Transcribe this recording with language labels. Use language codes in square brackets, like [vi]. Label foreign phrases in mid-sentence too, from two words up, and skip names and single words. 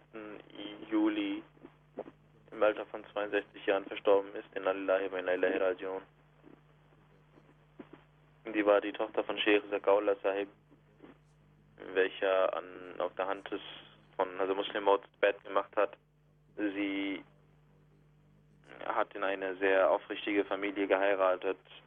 [de] Juli im Alter von 62 Jahren verstorben ist, [ar] إنا لله وإنا إليه راجعون. [de] Die war die Tochter von Sheikh Zakaullah Sahib, welcher auf der Hand von Muslim Maud Bett gemacht hat. Sie hat in eine sehr aufrichtige Familie geheiratet.